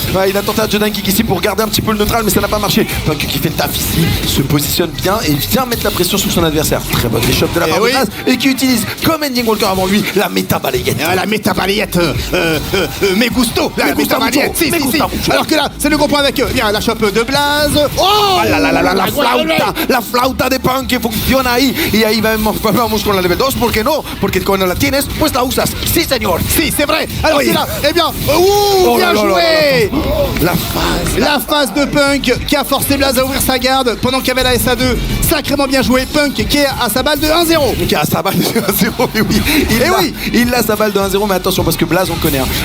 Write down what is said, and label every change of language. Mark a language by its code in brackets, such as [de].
[fr] Ouais, il a tenté un Jodan Kick ici pour garder un petit peu le neutral, mais ça n'a pas marché. Punk qui fait le taf ici, se positionne bien et vient mettre la pression sur son adversaire. Très bonne échoppe de la part de Blaz et qui utilise comme Ending Walker avant lui la méta balayette. La méta balayette, mes gusto. La méta balayette, si. Alors que là, c'est le gros point avec la chope de Blaz. Oh [es] la flauta de Punk que funciona ahí. Y ahí vamos con la level 2. ¿Por qué no? Porque cuando la tienes, pues la usas. Sí, señor. [fr] Si, c'est vrai. Alors c'est là, eh bien, bien joué. La phase de Punk qui a forcé Blaz à ouvrir sa garde pendant qu'il y avait la SA2. Sacrément bien joué. Punk qui est à sa balle de 1-0. Qui a sa balle de 1-0, oui. Il a sa balle de 1-0, mais attention parce que Blaz, on connaît.